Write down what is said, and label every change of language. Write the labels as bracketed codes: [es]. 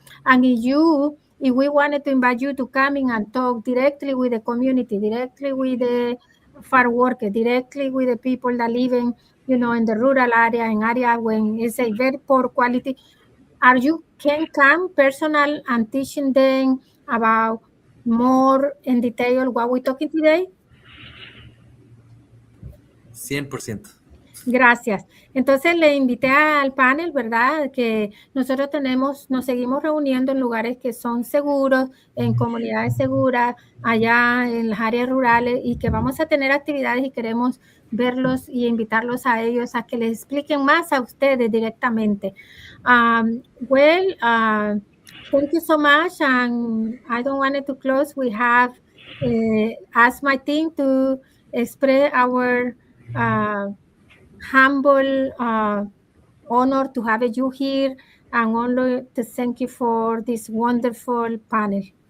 [en] And if we wanted to invite you to come in and talk directly with the community, directly with the farm worker, directly with the people that live in, in the rural area, in area when it's a very poor quality, you can come personal and teaching them about more in detail what we're talking today? 100%. [es] Gracias. Entonces le invité al panel, ¿verdad? Que nosotros nos seguimos reuniendo en lugares que son seguros, en comunidades seguras, allá en las áreas rurales, y que vamos a tener actividades y queremos verlos y invitarlos a ellos a que les expliquen más a ustedes directamente. [en] Thank you so much, and I don't want it to close. We have asked my team to express our humble honor to have you here, and only to thank you for this wonderful panel.